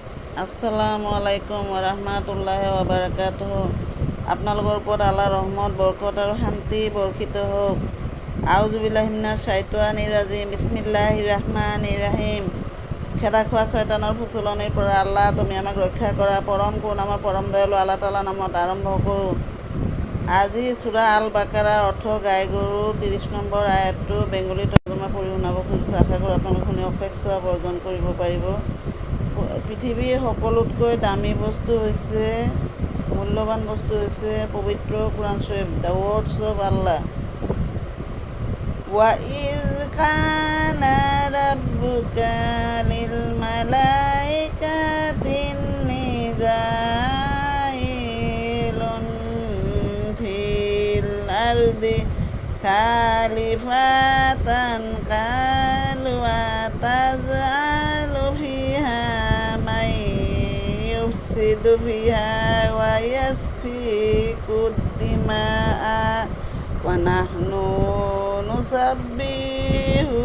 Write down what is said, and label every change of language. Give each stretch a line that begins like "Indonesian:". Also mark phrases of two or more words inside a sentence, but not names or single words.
Arabic: السلام عليكم ورحمة الله وبركاته.
Assamese: আপোনালোকৰ ওপৰত আল্লাহৰ ৰহমত, বৰকত আৰু শান্তি বৰ্ষিত হওক।
Arabic: أعوذ بالله من الشيطان الرجيم. بسم الله الرحمن الرحيم.
Assamese: খেদা খোৱা শয়তানৰ ফুচলনিৰ পৰা আল্লাহ তুমি আমাক ৰক্ষা কৰা। পৰম কৰুণাময় পৰম দয়ালু আল্লাহ তাআলাৰ নামত আৰম্ভ কৰোঁ। আজি সূৰা আল বাকাৰা অৰ্থ গাই গৰু ৩০ নম্বৰ আয়াতটো বেংগলী তৰ্জমা পঢ়ি শুনাব খুজিছোঁ। আশা কৰোঁ আপোনালোকে শুনি অশেষ স্বভাৱ অৰ্জন কৰিব পাৰিব। পৃথিৱীৰ সকলোতকৈ দামী বস্তু হৈছে, মূল্যৱান বস্তু হৈছে পবিত্ৰ কুৰাণ শ্বৰীফ,
English: the words of Allah.
Arabic: وَإِذْ قَالَ رَبُّكَ لِلْمَلَائِكَةِ إِنِّي جَاعِلٌ فِي الْأَرْضِ خَلِيفَةً قَالُوا أَتَجْعَلُ فِيهَا مَن يُفْسِدُ فِيهَا وَيَسْفِكُ الدِّمَاءَ وَنَحْنُ نُسَبِّحُ